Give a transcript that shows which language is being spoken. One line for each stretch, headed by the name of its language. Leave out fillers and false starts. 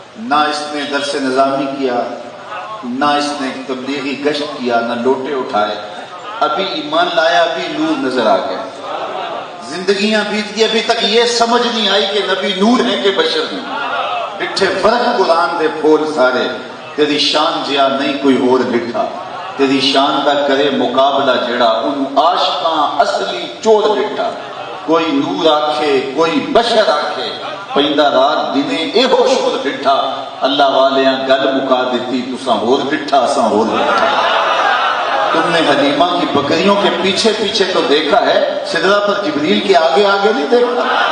Urdu: نہ اس نے درس نظامی کیا، نہ اس نے تبلیغی گشت کیا، نہ لوٹے اٹھائے. ابھی ایمان لایا، ابھی نور نظر آ گیا. زندگیاں بیت گئی، ابھی تک یہ سمجھ نہیں آئی کہ نبی نور ہے کہ بشر ہیں.
Punjabi: ڈٹھے فرق قرآن دے پھول سارے، تیری شان جیا نہیں کوئی اور ڈٹھا. تیری شان دا کرے مقابلہ جڑا، ان عاشقاں اصلی چور ڈٹھا. کوئی نور آکھے کوئی بشر آکھے، پیندا رات دنے اے ہو شور ڈٹھا. اللہ والیاں گل مکا دیتی، تساں ہور ڈٹھا اساں ہور ڈٹھا.
Urdu: تم نے حلیمہ کی بکریوں کے پیچھے پیچھے تو دیکھا ہے، سدرہ پر جبریل کے آگے آگے نہیں دیکھا.